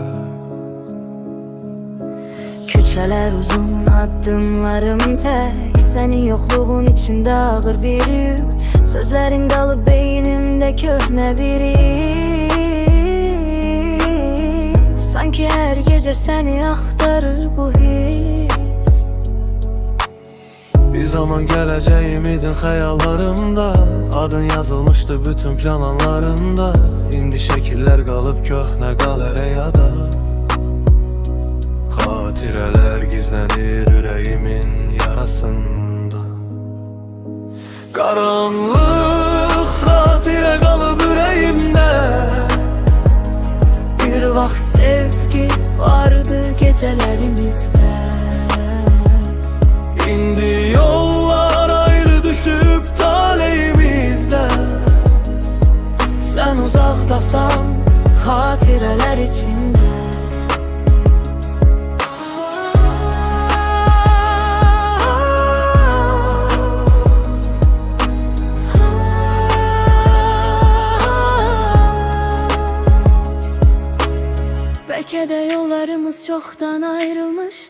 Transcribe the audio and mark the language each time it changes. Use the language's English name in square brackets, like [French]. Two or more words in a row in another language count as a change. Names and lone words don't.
[Azerbaijani] Küçələr uzun, addımlarım tek. [Turkish] Senin yokluğun içinde ağır bir yük. [Azerbaijani] Sözlerin qalıp beynimde köhne bir iz. [Turkish] Sanki her gece seni aktarır bu his. [Azerbaijani] Bir zaman gələcəyim idin xəyallarımda. Adın yazılmışdı bütün planlarımda. İndi şəkillər qalıb köhnə qalereyada. Xatirələr gizlənir ürəyimin yarasında. Qaranlıq xatirə qalıb ürəyimdə. Bir vaxt sevgi vardı gecelerimizde. İndi yollar ayrı düşüp taleyimizde. [Turkish] Sen uzaktasan hatireler içinde. Belki de yollarımız çoktan ayrılmıştı.